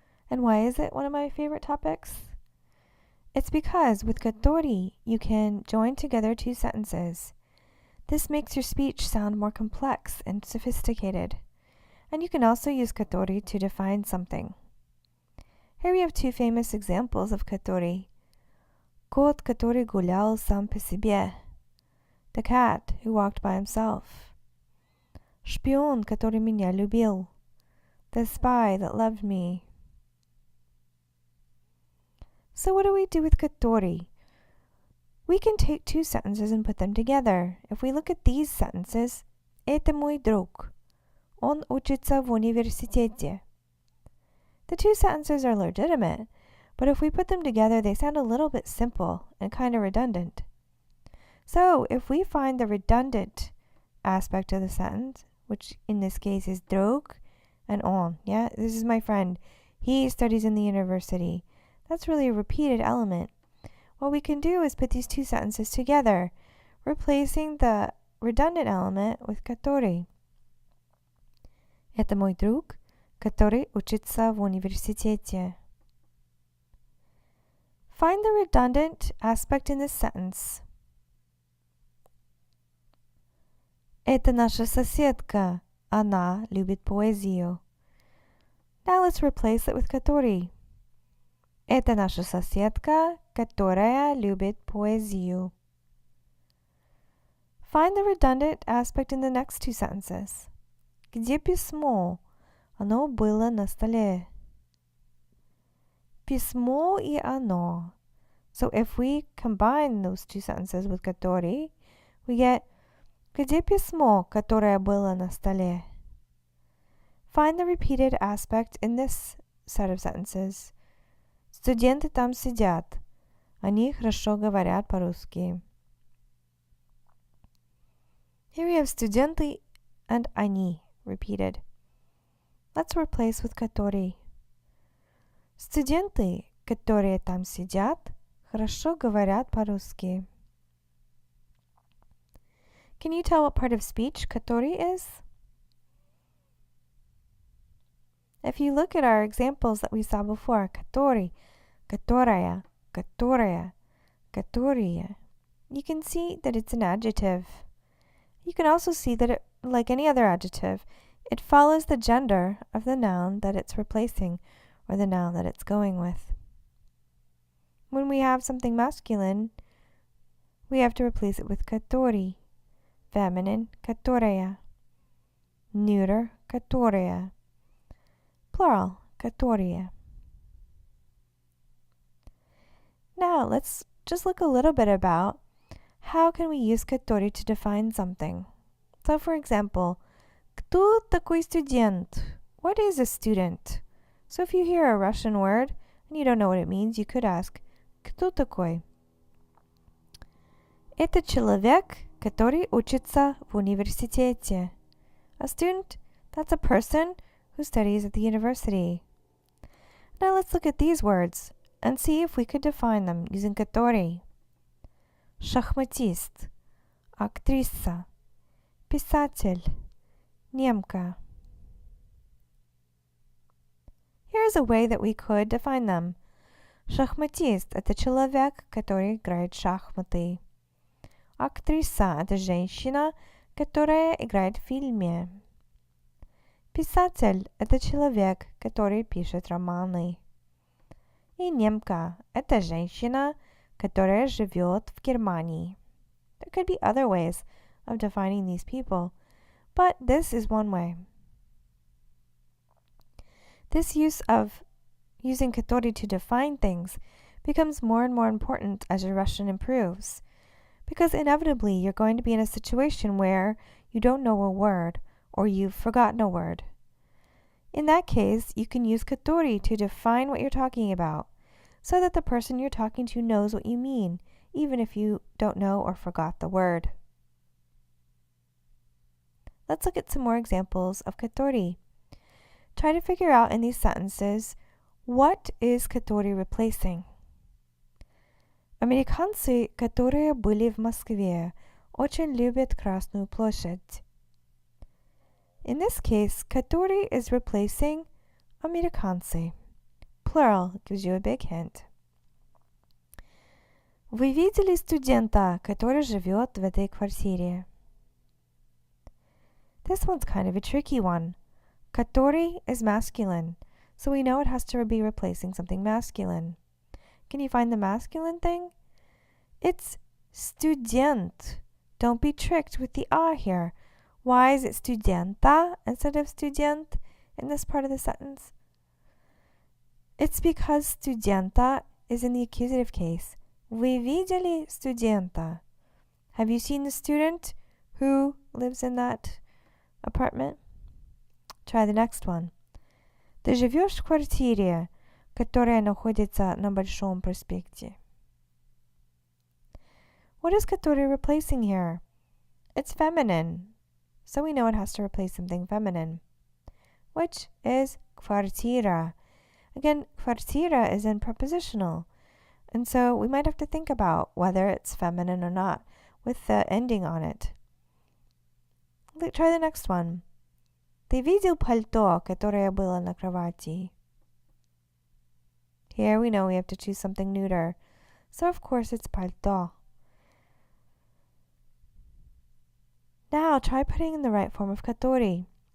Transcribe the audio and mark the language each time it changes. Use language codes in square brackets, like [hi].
[en] And why is it one of my favorite topics? It's because with который, you can join together two sentences. This makes your speech sound more complex and sophisticated. And you can also use который to define something. Here we have two famous examples of который. [ru] Кот, который гулял сам по себе. [en] The cat who walked by himself. [ru] Шпион, который меня любил. [en] The spy that loved me. So what do we do with который? We can take two sentences and put them together. If we look at these sentences, [ru] это мой друг. Он учится в университете. [en] The two sentences are legitimate, but if we put them together, they sound a little bit simple and kind of redundant. So if we find the redundant aspect of the sentence, which in this case is друг and он, yeah, this is my friend. He studies in the university. That's really a repeated element. What we can do is put these two sentences together, replacing the redundant element with который. [ru] Это мой друг, который учится в университете. [en] Find the redundant aspect in this sentence. [ru] Это наша соседка. Она любит поэзию. [en] Now let's replace it with который. [ru] Это наша соседка, которая любит поэзию. [en] Find the redundant aspect in the next two sentences. [ru] Где письмо? Оно было на столе. Письмо и оно. [en] So if we combine those two sentences with который, we get [ru] где письмо, которое было на столе? [en] Find the repeated aspect in this set of sentences. [ru] Студенты там сидят. Они хорошо говорят по-русски. [en] Here we have студенты and они repeated. Let's replace with который. [ru] Студенты, которые там сидят, хорошо говорят по-русски. [en] Can you tell what part of speech который is? If you look at our examples that we saw before, который, которая, которая, которые, you can see that it's an adjective. You can also see that it, like any other adjective, it follows the gender of the noun that it's replacing or the noun that it's going with. When we have something masculine, we have to replace it with который. Feminine, которая. Neuter, которая. Plural, которые. Now, let's just look a little bit about how can we use который to define something. So, for example, [ru] кто такой студент? [en] What is a student? So, if you hear a Russian word and you don't know what it means, you could ask, [ru] кто такой? Это человек, который учится в университете. [en] A student, that's a person who studies at the university. Now let's look at these words and see if we could define them using который. [ru] Шахматист, актриса, писатель, немка. [en] Here's a way that we could define them. [ru] Шахматист – это человек, который играет в шахматы. Актриса – это женщина, которая играет в фильме. Писатель – это человек, который пишет романы. И немка – это женщина, которая живет в Германии. [en] There could be other ways of defining these people, but this is one way. This use of using который to define things becomes more and more important as your Russian improves, because inevitably you're going to be in a situation where you don't know a word or you've forgotten a word. In that case, you can use который to define what you're talking about, so that the person you're talking to knows what you mean, even if you don't know or forgot the word. Let's look at some more examples of который. Try to figure out in these sentences, what is который replacing? [ru] Американцы, которые были в Москве, очень любят Красную площадь. [en] In this case, который is replacing американцы. Plural gives you a big hint. [ru] Вы видели студента, который живет в этой квартире? [en] This one's kind of a tricky one. Который is masculine, so we know it has to be replacing something masculine. Can you find the masculine thing? It's student. Don't be tricked with the "a" here. Why is it studenta instead of student in this part of the sentence? It's because studenta is in the accusative case. [ru] Вы видели студента? [en] Have you seen the student who lives in that apartment? Try the next one. [ru] Ты живешь в квартире, которая находится на Большом проспекте? [en] What is который replacing here? It's feminine, so we know it has to replace something feminine, which is квартира. Again, квартира is in prepositional, and so we might have to think about whether it's feminine or not with the ending on it. Try the next one. [ru] Ты видел пальто, которое было на кровати? [en] Here we know we have to choose something neuter, so of course it's пальто. Now try putting in the right form of который.